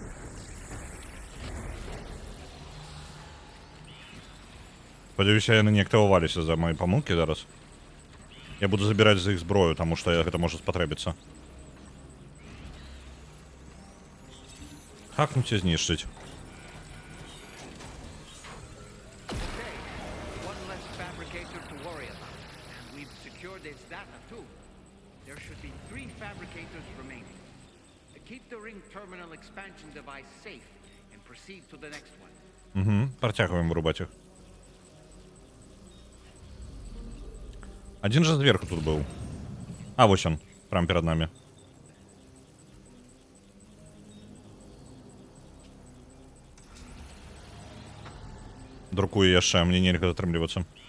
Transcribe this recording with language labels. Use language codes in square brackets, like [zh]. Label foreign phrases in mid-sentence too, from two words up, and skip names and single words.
[be] Спадзяюся, яны не актываваліся за мае памылкі зараз. Я буду забіраць з іх зброю, таму што гэта можа спатрэбіцца. Хакнуць і знішчыць. [en] One less fabricator to worry about. And we've secured its data too. There should be 3 fabricators remaining. Keep the ring terminal expansion device safe and proceed to the next one. [be] Працягваем вырубаць іх. Адзін жа зверху тут быў. А, вось ён, прямо перад намі. Друкую яшчэ, мне нельга затрымлівацца.